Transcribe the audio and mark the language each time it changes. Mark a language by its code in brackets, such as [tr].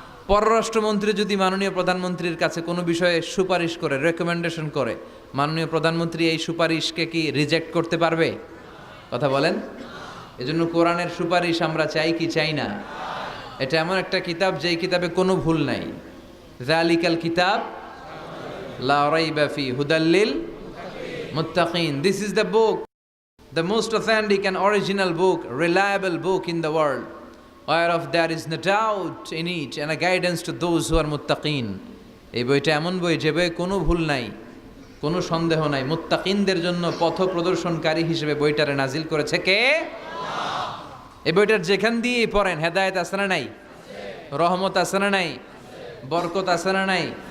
[bn] পররাষ্ট্রমন্ত্রী যদি মাননীয় প্রধানমন্ত্রীর কাছে কোনো বিষয়ে সুপারিশ করে, রেকমেন্ডেশন করে, মাননীয় প্রধানমন্ত্রী এই সুপারিশকে কি রিজেক্ট করতে পারবে? কথা বলেন। এজন্য কোরআনের সুপারিশ আমরা চাই কি চাই না? এটা এমন একটা কিতাব যেই কিতাবে কোনো ভুল নাই। [ar] যালিকাল কিতাব লা রাইবা ফি হুদাল্লিল মুত্তাকিন। [en] This is the book, the most authentic and original book, reliable book in the world, whereof there is no doubt in it and a guidance to those who are muttaqin. [bn] এই বইটা এমন বই যে বইয়ে কোনো ভুল নাই, কোনো সন্দেহ নাই। মুত্তাকিনদের জন্য পথ প্রদর্শনকারী হিসেবে বইটারে নাজিল করেছে কে? এই বইটার যেখান দিয়ে পড়েন হেদায়েত আছে না নাই? রহমত আছে না নাই? বরকত আছে না নাই?